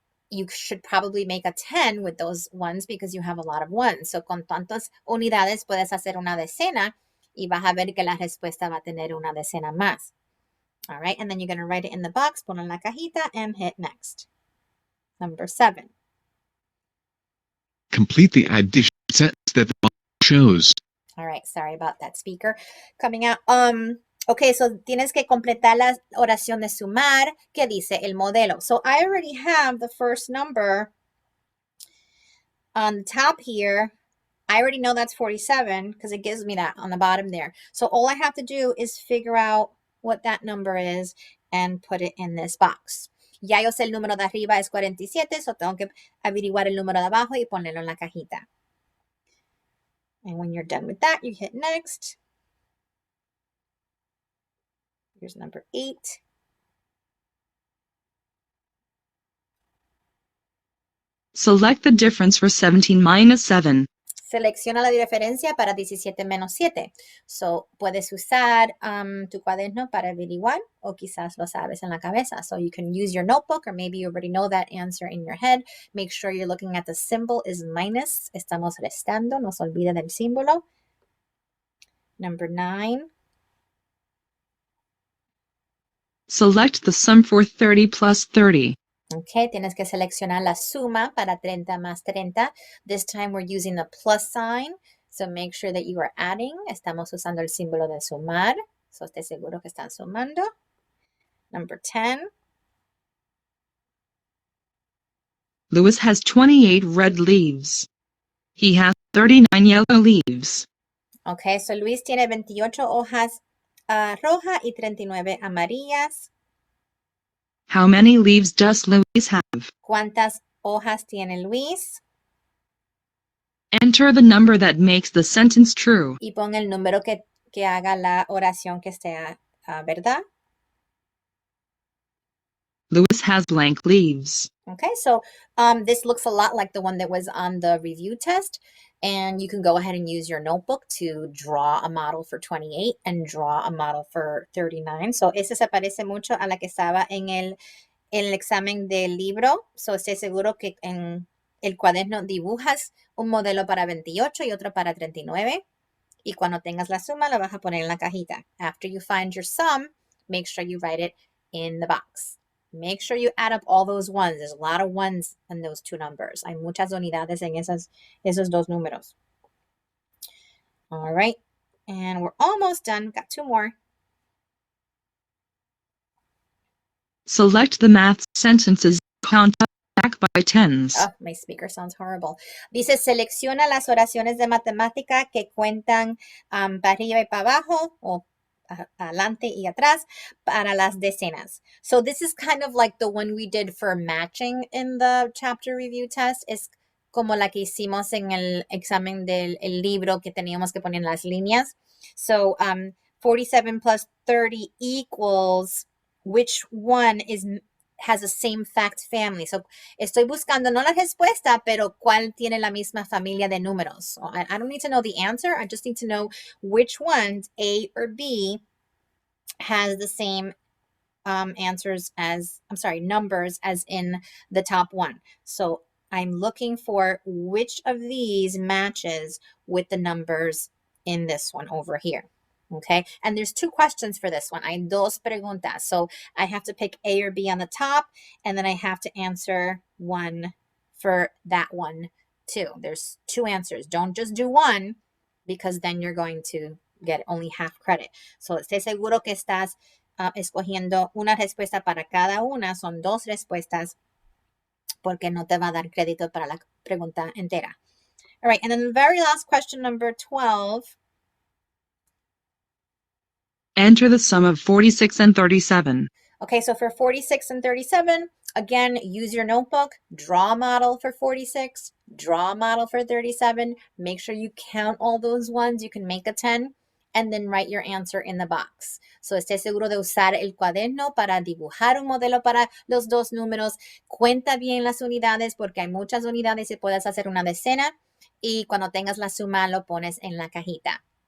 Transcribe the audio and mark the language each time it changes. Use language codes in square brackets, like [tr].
[en] You should probably make a 10 with those ones because you have a lot of ones. [es] So con tantas unidades puedes hacer una decena y vas a ver que la respuesta va a tener una decena más. [en] All right, and then you're going to write it in the box, [es] pon en la cajita, [en] and hit next. Number 7. Complete the addition sentence that the model shows. All right, sorry about that speaker coming out. [es] Okay, so tienes que completar la oración de sumar que dice el modelo. [en] So I already have the first number on the top here. I already know that's 47 because it gives me that on the bottom there. So all I have to do is figure out what that number is and put it in this box. [es] Ya yo sé el número de arriba es 47, so tengo que averiguar el número de abajo y ponerlo en la cajita. [en] And when you're done with that, you hit next. Here's number 8. Select the difference for 17 minus 7. [es] Selecciona la diferencia para 17 menos 7. So, puedes usar tu cuaderno para averiguar o quizás lo sabes en la cabeza. [en] So, you can use your notebook or maybe you already know that answer in your head. Make sure you're looking at the symbol is minus. [es] Estamos restando. No se olvide del símbolo. [en] Number 9. Select the sum for 30 plus 30. [es] Okay, tienes que seleccionar la suma para 30 más 30. [en] This time we're using the plus sign. So make sure that you are adding. [es] Estamos usando el símbolo de sumar. So esté seguro que están sumando. [en] Number 10. Louis has 28 red leaves. He has 39 yellow leaves. [es] Okay, so Luis tiene 28 hojas rojas y 39 amarillas. [en] How many leaves does Louis have? [es] ¿Cuántas hojas tiene Luis? [en] Enter the number that makes the sentence true. [es] Y pon el número que haga la oración que sea verdad. [en] Louis has blank leaves. Okay, so this looks a lot like the one that was on the review test. And you can go ahead and use your notebook to draw a model for 28 and draw a model for 39. [es] So ese se parece mucho a la que estaba en el examen del libro. So esté seguro que en el cuaderno dibujas un modelo para 28 y otro para 39. Y cuando tengas la suma, la vas a poner en la cajita. [en] After you find your sum, make sure you write it in the box. Make sure you add up all those ones. There's a lot of ones in those two numbers. [es] Hay muchas unidades en esos dos números. [en] All right. And we're almost done. Got 2 more. Select the math sentences. Count back by tens. Oh, my speaker sounds horrible. [es] Dice, selecciona las oraciones de matemática que cuentan para arriba y para abajo, o adelante y atrás, para las decenas. [en] So this is kind of like the one we did for matching in the chapter review test. [es] Es como la que hicimos en el examen del libro que teníamos que poner las líneas. [en] So 47 plus 30 equals which one has the same fact family. [es] So estoy buscando no la respuesta, pero cuál tiene la misma familia de números. [en] So I don't need to know the answer. I just need to know which ones, A or B, has the same numbers as in the top one. So I'm looking for which of these matches with the numbers in this one over here. Okay, and there's 2 questions for this one. [es] Hay 2 preguntas. [en] So I have to pick A or B on the top, and then I have to answer one for that one too. There's 2 answers. Don't just do one, because then you're going to get only half credit. [es] So esté seguro que estás escogiendo una respuesta para cada una. Son 2 respuestas, porque no te va a dar crédito para la pregunta entera. [en] All right, and then the very last question, number 12. Enter the sum of 46 and 37. Okay, so for 46 and 37, again, use your notebook, draw a model for 46, draw a model for 37. Make sure you count all those ones. You can make a 10, and then write your answer in the box. [es] So esté seguro de usar el cuaderno para dibujar un modelo para los 2 números. Cuenta bien las unidades, porque hay muchas unidades y puedes hacer una decena. Y cuando tengas la suma, lo pones en la cajita.